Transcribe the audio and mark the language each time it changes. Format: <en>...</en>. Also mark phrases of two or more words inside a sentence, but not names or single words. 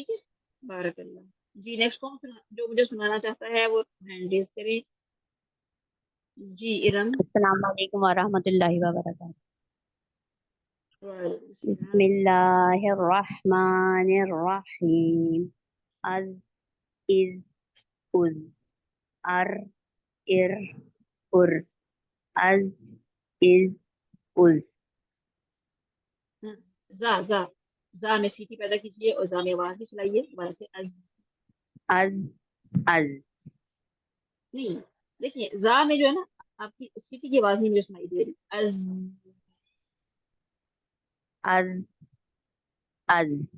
<ur>ٹھیک ہے,</ur> <ar>بارک اللہ.</ar> <ur>جی نیکسٹ کون جو مجھے سنانا چاہتا ہے وہ</ur> <en>hand raise</en> <ur>کرے. جی ارم.</ur> <ar>السلام علیکم ورحمۃ اللہ وبرکاتہ. وعلیکم بسم السلام. اللہ الرحمن الرحیم. از از از ار ار ار از از از.</ar> <ur>زا میں سیٹی پیدا کیجیے اور زا میں آواز بھی چلائیے. دوبارہ سے. از از از نہیں, دیکھیے زا میں جو ہے نا آپ کی سیٹی کی آواز نہیں مجھے سنائی دے رہی. از از از</ur>